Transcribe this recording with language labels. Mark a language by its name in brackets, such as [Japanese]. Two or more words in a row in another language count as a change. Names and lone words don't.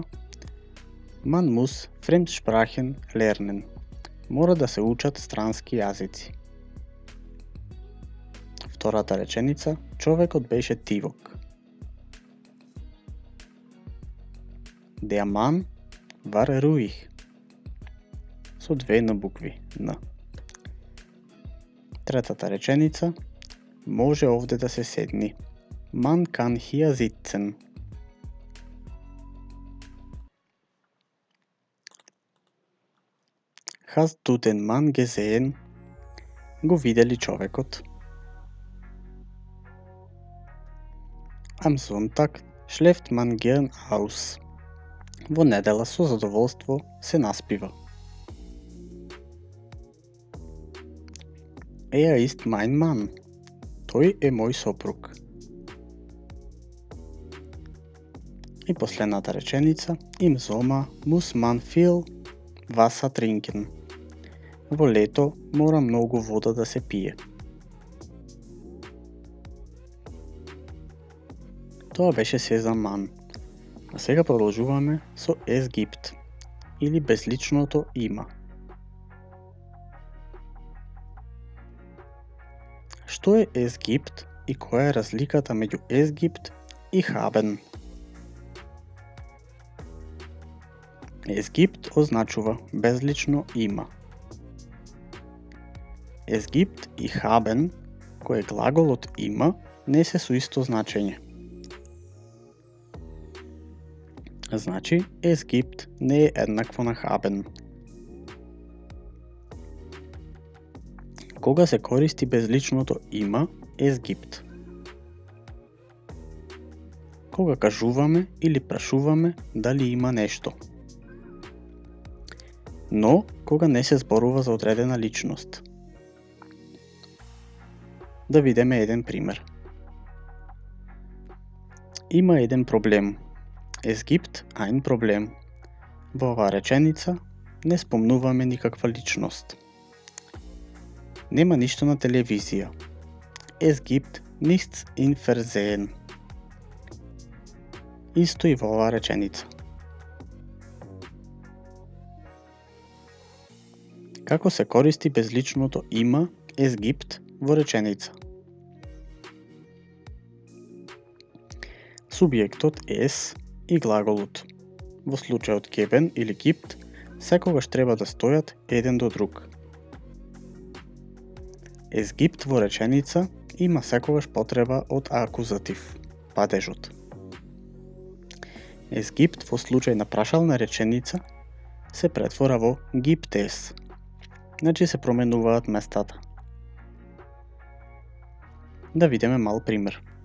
[German] Man muss Fremdsprachen lernen. [Macedonian] Мора да се учат странски јазици. Втората реченица, човекот беше тивок. [German] Der Mann war ruhig. [Macedonian] Со две на букви Н. Третата реченица, може овде да се седни. [German] Man kann hier sitzen. Hast du den Mann gesehen? [Macedonian] Го видели човекот? [German] Am Sonntag schläft man gern aus. [Macedonian] Во недела со задоволство се наспива. [German] Er ist mein Mann. [Macedonian] Тој е мој сопруг. И последната реченица, [German] im Sommer muss man viel Wasser trinken. [Macedonian] Во лето мора многу вода да се пие. Тоа беше се за man. А сега продолжуваме со [German] es gibt [Macedonian] или безличното има. Што е [German] es gibt [Macedonian] и која е разликата меѓу [German] es gibt [Macedonian] и haben? [German] Es gibt [Macedonian] означува безлично има. [German] Es gibt [Macedonian] и haben, кој е глаголот има, не се со исто значење. Значи, [German] es gibt [Macedonian] не е еднакво на haben. Кога се користи безличното има, [German] es gibt. [Macedonian] Кога кажуваме или прашуваме дали има нешто. Но, кога не се зборува за одредена личност. Да видиме еден пример. Има еден проблем. [German] Es gibt ein Problem. [Macedonian] Во оваа реченица не спомнуваме никаква личност. Нема ништо на телевизија. [German] Es gibt nichts im Fernsehen. [Macedonian] Исто и во оваа реченица. Како се користи безличното има [German] es gibt [Macedonian] во реченица? Субјектот es и глаголот. Во случајот geben или gibt, секогаш треба да стојат еден до друг. [German] Es gibt [Macedonian] во реченица има секогаш потреба од акузатив, падежот. [German] Es gibt [Macedonian] во случај на прашална реченица се претвора во [German] gibt es. [Macedonian] Значи се променуваат местата. Да видиме мал пример.